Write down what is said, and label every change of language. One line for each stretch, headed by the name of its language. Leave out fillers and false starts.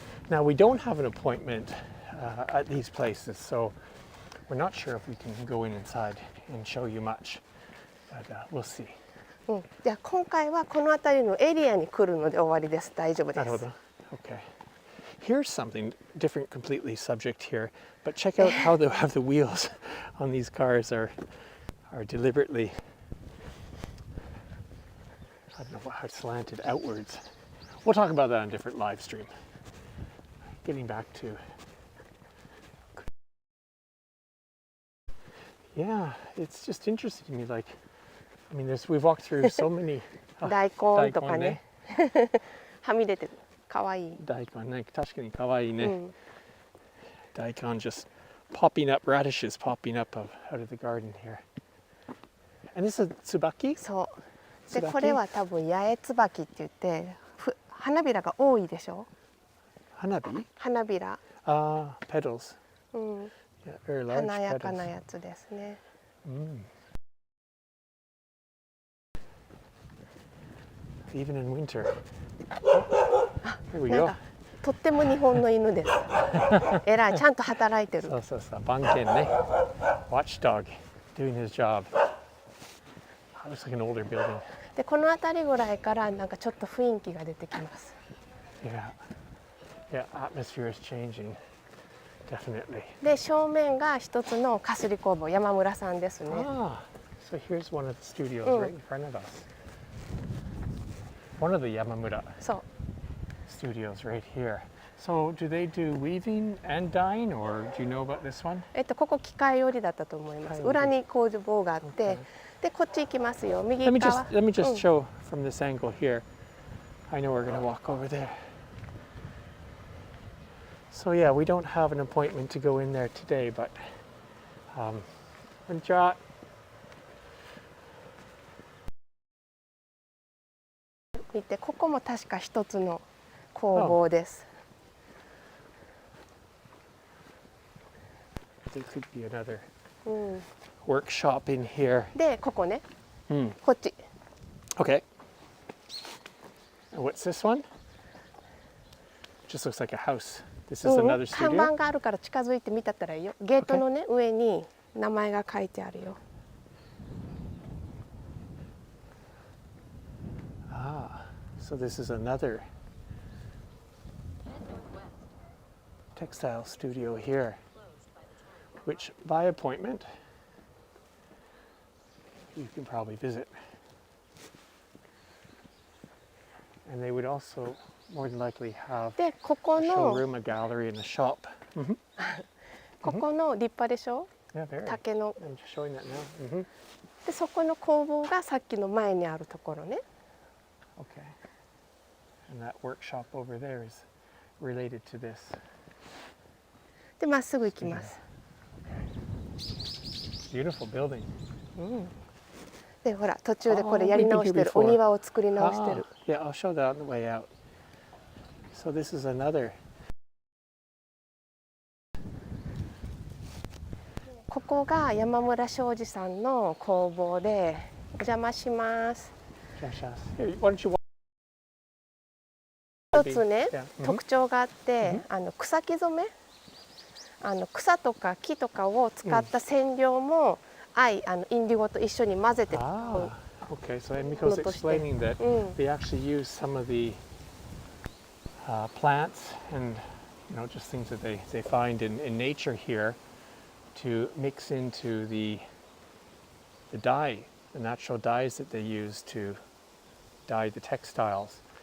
English: Now we don't have an appointment at these places, so we're not sure if we can go inside and show you much, but we'll see.
Japanese: じゃあ今回はこの辺りのエリアに来るので終わりです。大丈夫です。なるほど。
English: Okay. Here's something different, completely subject here, but check out how they have the wheels on these cars are deliberately, I don't know how slanted outwards. We'll talk about that on a different live stream. Getting back to, yeah, it's just interesting to me. Like, I mean, we've walked through so many.
Japanese: 大根とかね。はみ出てる。かわいい。大根ね、確かにかわいいね。
English: 大根 just popping up, radishes popping up out of the garden here. And this is tsubaki?
Japanese: そう。で、これは多分八重椿って言って、花びらが多いでしょ。花火？花びら。
English: petals.
Japanese: うん。
English: Yeah, very large
Japanese: 華やか
English: petals.
Japanese: なやつですね。
English: Even in winter. Here we
Japanese: なん
English: go.
Japanese: かとっても日本の犬です。えらい、ちゃんと働いてる。そうそうそう、番犬ね。
English: Watchdog doing his job. Looks like an older building.
Japanese: で、この辺りぐらいからなんかちょっと雰囲気が出てきます。
English: Yeah. Yeah, atmosphere is changing. Definitely.
Japanese: で、正面が一つのかすり工房、山村さんですね。
English: So here's one of the studios right in front of us. One of the Yamamura
Japanese: そう。
English: studios right here. So do they do weaving and dyeing, or do you know about this one?
Japanese: ここ機械織りだったと思います。裏に工房があって、でこっち行きますよ。右
English: Let
Japanese: 側。
English: me just show from this angle here. I know we're going to walk over there. So yeah, we don't have an appointment to go in there today, but
Japanese: こんにちは。見て、ここも確か一つの工房です。
English: There could be another workshop in here.
Japanese: で、ここね。こっち。
English: Okay. And what's this one? Just looks like a house. This is another
Japanese: 看
English: studio.
Japanese: 板があるから近づいて見たったらいいよ。ゲートのね、上に名前が書いてあるよ。
English: So this is another textile studio here, which by appointment you can probably visit. And they would also more than likely have
Japanese: でここ
English: a
Japanese: の
English: showroom, a gallery, and a shop.
Japanese: ここの立派でしょ
English: Yeah, very.
Japanese: 竹の
English: I'm just showing that now.
Japanese: でそこの工房がさっきの前にあるところね
English: Okay. And that workshop over there is related to this.
Japanese: でまっすぐ行きます
English: Beautiful building.
Japanese: でほら途中でこれやり直してるお庭を作り直してる
English: Yeah, I'll show that on the way out. So this is another.
Japanese: ここが山村昌司さんの工房でお邪魔します
English: Here, why don't you walk?
Japanese: 一つね
English: Yeah.
Japanese: 特徴があって草木染め草とか木とかを使った染料もインディゴと一緒に混ぜて
English: Ah, okay. So Emiko's explaining that they actually use some of the plants and just things that they find in nature here to mix into the dye, the natural dyes that they use to dye the textiles.